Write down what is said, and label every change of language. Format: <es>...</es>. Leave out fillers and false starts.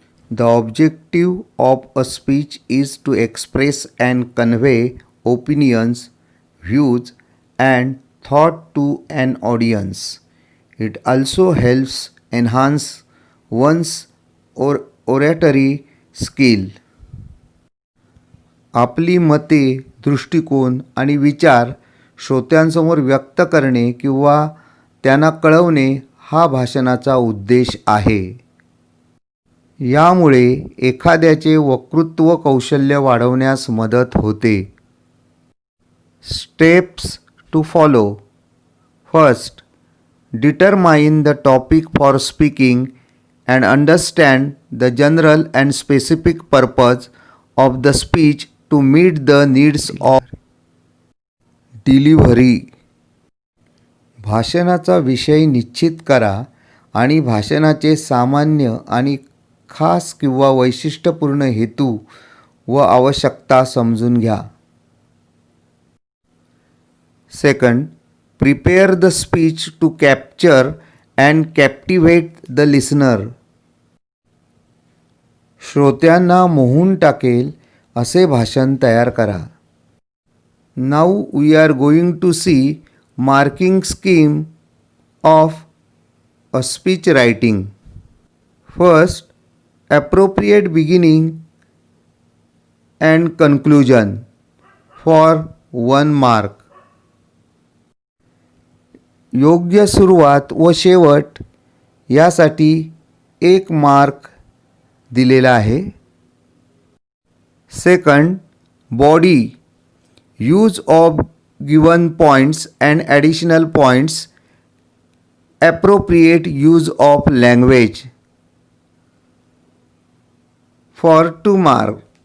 <en>The objective of a speech is to express and convey opinions, views, and thought to an audience. It also helps enhance one's oratory skill.</en> <mr>आपली मते, दृष्टिकोन आणि विचार श्रोत्यांसमोर व्यक्त करणे किंवा त्यांना कळवणे हा भाषणाचा उद्देश आहे. यामुळे एखाद्याचे वक्तृत्व कौशल्य वाढवण्यास मदत होते.</mr> <en>Steps to follow. First, determine the topic for speaking and understand the general and specific purpose of the speech to meet the needs of delivery.</en> <mr>भाषणाचा विषय निश्चित करा आणि भाषणाचे सामान्य आणि खास किंवा वैशिष्ट्यपूर्ण हेतू व आवश्यकता समजून घ्या.</mr> <en>Second, prepare the speech to capture and captivate the listener.</en> <mr>श्रोत्यांना मोहून टाकेल असे भाषण तयार करा.</mr> <en>Now we are going to see marking scheme of a speech writing. First, appropriate beginning and conclusion for 1 mark.</en> <mr>योग्य सुरुवात व शेवट यासाठी 1 मार्क दिलेला आहे.</mr> <en>Second, body, use of given points and additional points, appropriate use of language for 2 mark.</en>